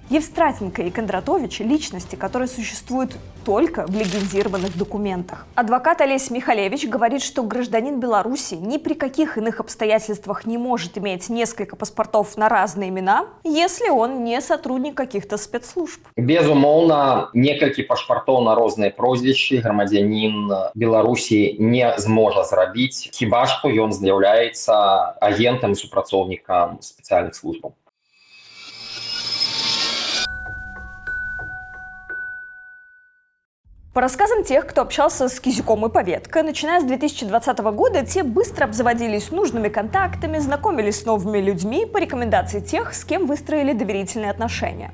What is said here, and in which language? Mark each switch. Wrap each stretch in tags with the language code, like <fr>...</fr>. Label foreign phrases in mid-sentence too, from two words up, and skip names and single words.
<ru>Евстратенко и Кондратович – личности, которые существуют только в легендированных документах. Адвокат Олесь Михалевич говорит, что гражданин Беларуси ни при каких иных обстоятельствах не может иметь несколько паспортов на разные имена, если он не сотрудник каких-то спецслужб.</ru> <be>Безумоўна, некалькі пашпартоў на розныя прозвішчы грамадзянін Беларусі не зможа зрабіць, хіба што ён з'яўляецца агентам і супрацоўнікам спецыяльных службаў.</be> <ru>По рассказам тех, кто общался с Кизюком и Паведко, начиная с 2020 года, те быстро обзаводились нужными контактами, знакомились с новыми людьми по рекомендации тех, с кем выстроили доверительные отношения.</ru>